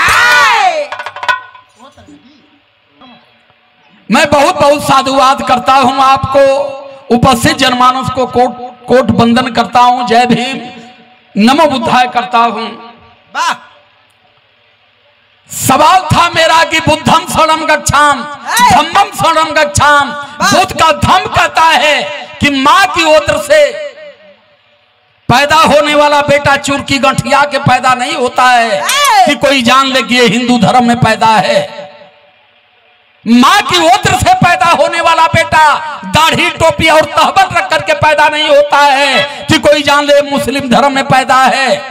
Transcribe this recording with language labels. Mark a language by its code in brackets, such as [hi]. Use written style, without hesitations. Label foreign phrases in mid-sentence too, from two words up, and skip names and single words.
[hi] मैं बहुत बहुत साधुवाद करता हूं, आपको उपस्थित जनमानस को कोट बंदन करता हूं, जय भीम नमो बुद्धाय करता हूं। सवाल था मेरा कि [pi] बुद्धं शरणं गच्छामि धम्मं शरणं गच्छामि। [hi] बुद्ध का धम्म कहता है कि मां की ओर से पैदा होने वाला बेटा चूर की गठिया के पैदा नहीं होता है कि कोई जान ले कि ये हिंदू धर्म में पैदा है। मां की ओर से पैदा होने वाला बेटा दाढ़ी टोपी और तहबत रख करके पैदा नहीं होता है कि कोई जान ले मुस्लिम धर्म में पैदा है।